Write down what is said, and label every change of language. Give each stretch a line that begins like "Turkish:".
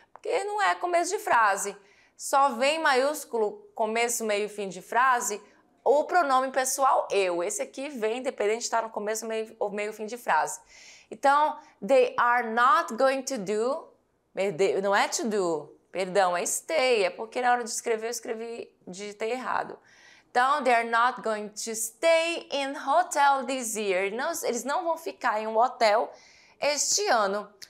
Portuguese: Porque não é começo de frase. Só vem maiúsculo, começo, meio e fim de frase, o pronome pessoal eu. Esse aqui vem, independente de estar no começo, meio ou meio fim de frase. Então,
English: they are not going to do,
Portuguese: não é to do, perdão, é stay, é porque na hora de escrever eu digitei errado.
English: Então, they are not going to stay in hotel this year.
Portuguese: Não, eles não vão ficar em um hotel este ano.